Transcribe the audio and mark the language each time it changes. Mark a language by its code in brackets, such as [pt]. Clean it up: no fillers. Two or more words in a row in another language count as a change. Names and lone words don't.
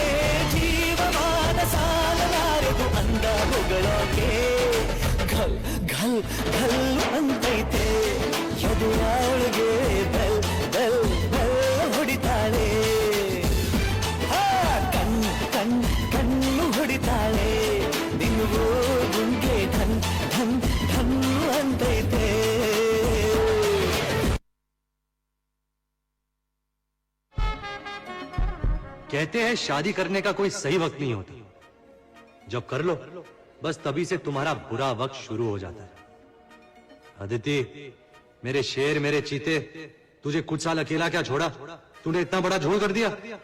[kn] ಜೀವಮಾನ ಸಾಲಲಾರದು ಅಂದ ಹೊಗಳೋಕೆ, ಘಲ್ ಘಲ್ ಘಲ್ ಅಂತೈತೆ ಎದೆಯಾಳಿಗೆ ಬೆಲ್ ಬೆಲ್ ಬೆಲ್ ಹೊಡಿತಾಳೆ. ಕಣ್ಣು ಹೊಡಿತಾಳೆ, ನಿನಗೂ ಗುಂಗೆ ಧನ್ ಧನ್ ಧನ್ ಅಂತೈತೆ. [hi] कहते हैं शादी करने का कोई सही वक्त नहीं होता, जब कर लो बस तभी से तुम्हारा बुरा वक्त शुरू हो जाता है। अदिति, मेरे शेर, मेरे चीते, तुझे कुछ साल अकेला क्या छोड़ा, तूने इतना बड़ा झोल कर दिया।